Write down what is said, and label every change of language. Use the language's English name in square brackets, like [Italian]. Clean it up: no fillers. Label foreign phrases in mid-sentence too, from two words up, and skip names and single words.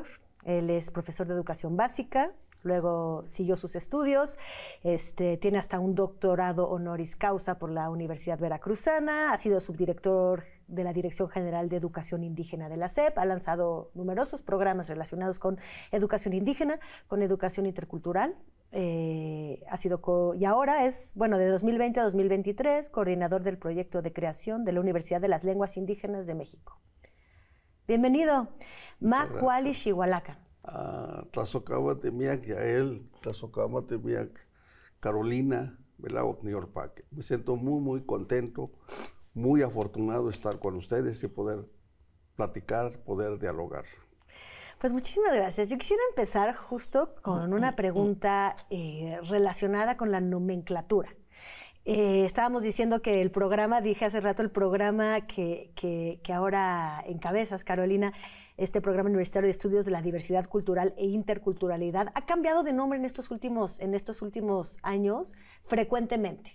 [Spanish] Él es profesor de educación básica, luego siguió sus estudios, tiene hasta un doctorado honoris causa por la Universidad Veracruzana, ha sido subdirector de la Dirección General de Educación Indígena de la SEP, ha lanzado numerosos programas relacionados con educación indígena, con educación intercultural. Y ahora es, de 2020 a 2023, coordinador del proyecto de creación de la Universidad de las Lenguas Indígenas de México. Bienvenido. [Nahuatl languages] Macuali Xihualacan. Tlazocama Temiac, Yael, Tlazocama Temiac, Carolina, Belao, Niorpaque. [Spanish] Me siento muy, muy contento, muy afortunado de estar con ustedes y poder platicar, poder dialogar. Pues muchísimas gracias. Yo quisiera empezar justo con una pregunta relacionada con la nomenclatura. Estábamos diciendo que el programa, dije hace rato, el programa que ahora encabezas, Carolina, este programa universitario de estudios de la diversidad cultural e interculturalidad, ha cambiado de nombre en estos últimos años frecuentemente.